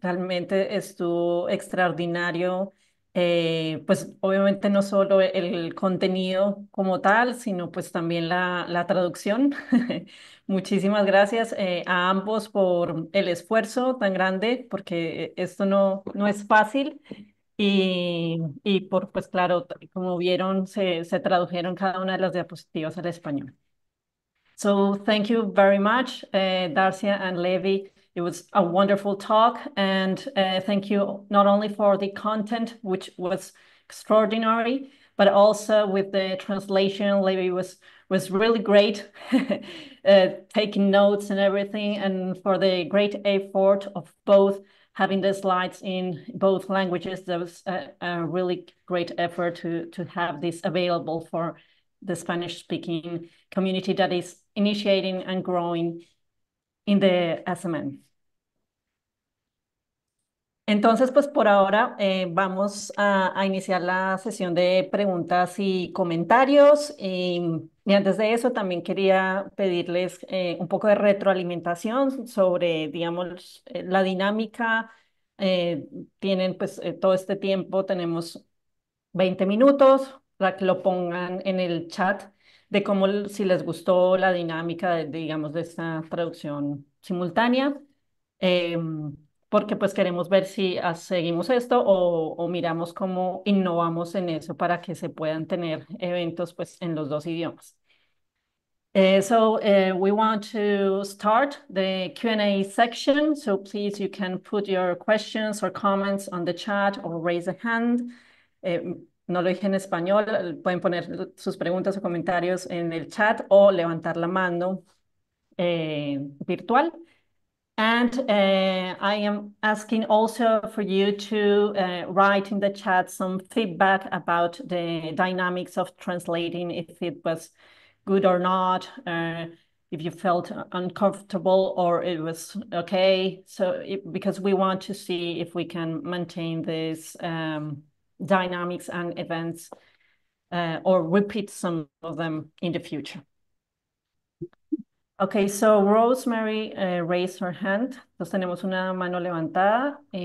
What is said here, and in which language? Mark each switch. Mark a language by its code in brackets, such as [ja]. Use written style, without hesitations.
[es] Realmente estuvo extraordinario. Pues obviamente no solo el contenido como tal, sino pues también la traducción. Muchísimas gracias a ambos por el esfuerzo tan grande, porque esto no es fácil. Y por, pues claro, como vieron, se tradujeron cada una de las diapositivas al español. [en] So thank you very much, Darcia and Levi. It was a wonderful talk, and thank you not only for the content, which was extraordinary, but also with the translation. Levi was really great, taking notes and everything, and for the great effort of both having the slides in both languages. That was a really great effort to have this available for the Spanish-speaking community that is initiating and growing in the SMN. [es] Entonces, pues por ahora vamos a iniciar la sesión de preguntas y comentarios. Y antes de eso, también quería pedirles un poco de retroalimentación sobre, digamos, la dinámica. Tienen pues todo este tiempo, tenemos 20 minutos para que lo pongan en el chat de cómo, si les gustó la dinámica digamos, de esta traducción simultánea, porque pues queremos ver si seguimos esto o miramos cómo innovamos en eso para que se puedan tener eventos pues en los dos idiomas. [en] So we want to start the Q&A section. So please, you can put your questions or comments on the chat or raise a hand. [es] No lo dije en español, pueden poner sus preguntas o comentarios en el chat o levantar la mano virtual. [en] And I am asking also for you to write in the chat some feedback about the dynamics of translating, if it was good or not, if you felt uncomfortable or it was okay. So because we want to see if we can maintain this dynamics and events or repeat some of them in the future. Okay, so Rosemary raised her hand. [es] Entonces tenemos una mano levantada.